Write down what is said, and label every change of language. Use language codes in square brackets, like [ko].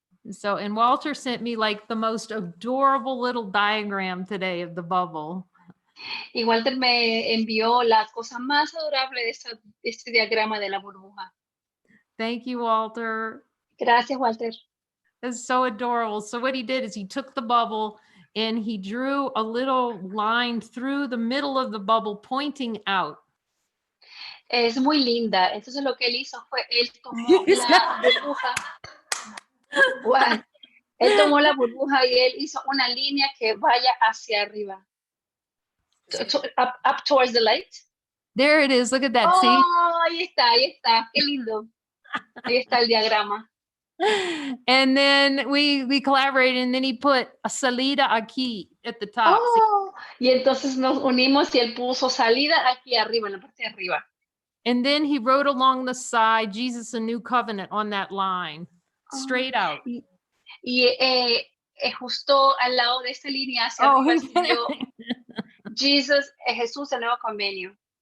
[en] So, and Walter sent me like the most adorable little diagram today of the bubble. [es] Y Walter me envió la cosa más adorable de este diagrama de la burbuja. [en] Thank you, Walter. [es] Gracias, Walter. [en] It's so adorable. So what he did is he took the bubble and he drew a little line through the middle of the bubble pointing out. [es] Es muy linda. Entonces lo que él hizo fue, él tomó la burbuja. Wow. Él tomó la burbuja y él hizo una línea que vaya hacia arriba. [en] Up towards the light. There it is. Look at that. Oh, See? [es] ahí está. Qué lindo. Ahí está el diagrama. [en] And then we collaborated, and then he put a [es] salida aquí [en] at the top. [es] Oh, y entonces nos unimos y él puso salida aquí arriba, en la parte de arriba. [en] And then he wrote along the side, Jesus, a new covenant on that line, straight out. [es] Y justo al lado de esta línea hacia arriba escribió Jesús, el nuevo convenio.